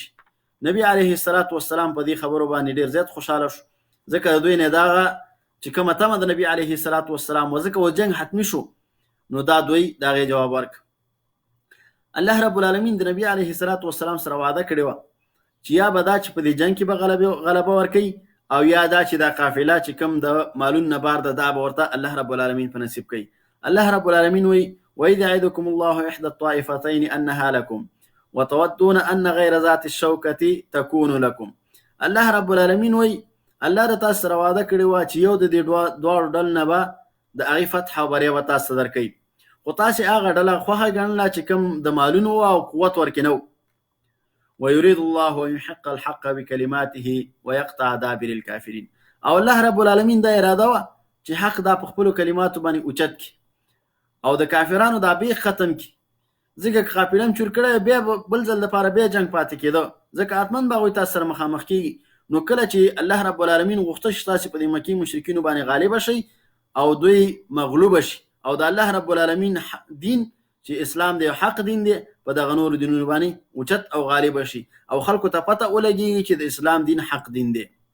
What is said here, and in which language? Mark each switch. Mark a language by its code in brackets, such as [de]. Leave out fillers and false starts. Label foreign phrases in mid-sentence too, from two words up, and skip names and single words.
[ps] نبي [ar] علیه السلام [ps] په دې خبرو باندې ډېر زیات خوشحاله شو ځکه د دوی نه دغه چې کومه تمه د نبي [ar] علیه السلام [ps] و ځکه و جنګ حتمي شو نو دا دوی د هغې جواب ورکړ. الله رب العالمین د نبي [ar] علیه السلام [ps] سره وعده کړې وه چې یا به دا چې په دې جنګ کې به غلبه ورکوي او یا دا چې دا قافله چې کوم د مالون نه بار ده دا به ورته الله رب العالمین په نصیب کوي. الله رب العالمین وایي [ar] وإذ يعدكم الله إحدى الطائفتين أنها لكم وتودون أن غير ذات الشوكة تكون لكم. [ps] الله رب العالمین وایي الله د تاسو سره وعده کړې وه چې یو د دې دواړو ډلو نه به د هغې فتح او بریا به تاسو ته درکوي خو تاسې هغه ډله خوښه ګڼله چې کوم د مالونو او قوت ورکې نه و. [ar] ويريد الله أن يحق الحق بكلماته ويقطع دابر الكافرين. [ps] او الله رب العالمین دا اراده وه چې حق دا په خپلو کلماتو باندې اوچت کړي او د کافرانو دا بیخ ختم کړي ځکه که قافله هم چور کړی بیا بل ځل دپاره بیا جنګ پاتې کېده ځکه حتما به هغوی تاسو سره مخامخ کېږي. نو کله چې الله رب العالمین غوښته چې تاسې په دې مکې مشرکینو باندې غالبه شئ او دوی مغلوبه شي او د الله رب العالمین دین چې اسلام دی حق دین دی په دغه نورو دینونو باندې اوچت او غالبه شي او خلکو ته پته ولګېږي چې د اسلام دین حق دین دی.